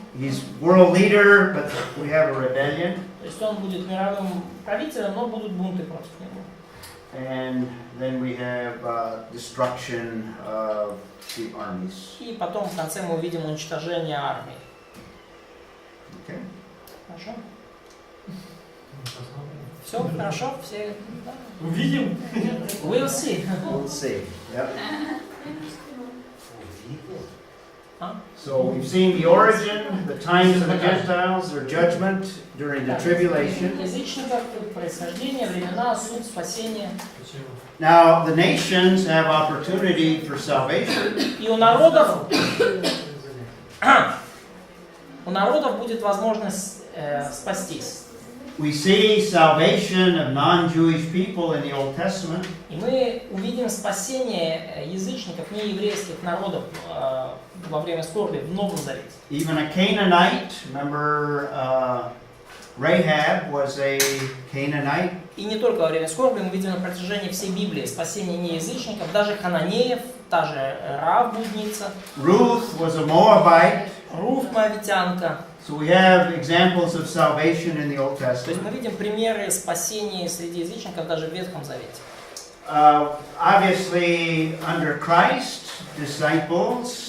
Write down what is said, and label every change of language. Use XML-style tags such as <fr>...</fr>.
<en>He's world leader, but we have a rebellion.</en> <ru>То есть он будет мировым правителем, но будут бунты против него.</ru> <en>And then we have destruction of the armies.</en> <ru>И потом в конце мы увидим уничтожение армии.</ru> <en>Okay?</en> <ru>Хорошо? Все хорошо? Все? Да? Увидим.</ru> <en>We'll see. We'll see. Yep. А? So we've seen the origin, the times of the Gentiles, their judgment during the tribulation.</en> <ru>Язычников, происхождение, времена, суд, спасение. Почему?</ru> <en>Now the nations have opportunity for salvation.</en> <ru>И у народов будет возможность спастись.</ru> <en>We see salvation of non-Jewish people in the Old Testament.</en> <ru>И мы увидим спасение язычников, нееврейских народов во время скорби в Новом Завете.</ru> <en>Even a Canaanite, remember Rahab was a Canaanite.</en> <ru>И не только во время скорби, мы видим на протяжении всей Библии спасение неязычников, даже хананеев, та же Раав блудница,</ru> <en>Ruth was a Moabite.</en> <ru>Руф моавитянка.</ru> <en>So we have examples of salvation in the Old</en> <ru>То есть</ru> <en>Testament.</en> <ru>мы видим примеры спасения среди язычников даже в Ветхом Завете.</ru> <en>Obviously, under Christ, disciples</en>